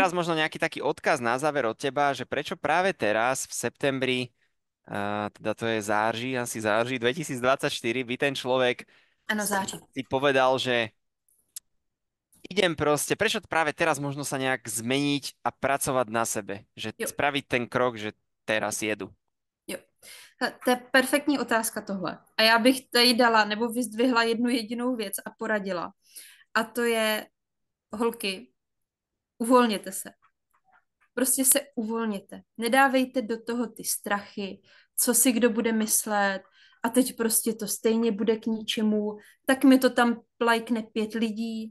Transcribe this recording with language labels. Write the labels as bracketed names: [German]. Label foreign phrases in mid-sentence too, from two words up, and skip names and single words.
[Slovak] teraz možno nejaký taký odkaz na záver od teba, že prečo práve teraz v septembri, teda to je asi září 2024, by ten človek [Czech] Ano, září. [Slovak] si povedal, že idem proste, prečo práve teraz možno sa nejak zmeniť a pracovať na sebe, že [Czech] Jo, [Slovak] spraviť ten krok, že teraz jedu. [Czech] jo. To je perfektní otázka tohle. A já bych tady dala nebo vyzdvihla jednu jedinou věc a poradila. A to je, holky, uvolněte se. Prostě se uvolněte. Nedávejte do toho ty strachy, co si kdo bude myslet a teď prostě to stejně bude k ničemu, tak mi to tam lajkne 5 lidí.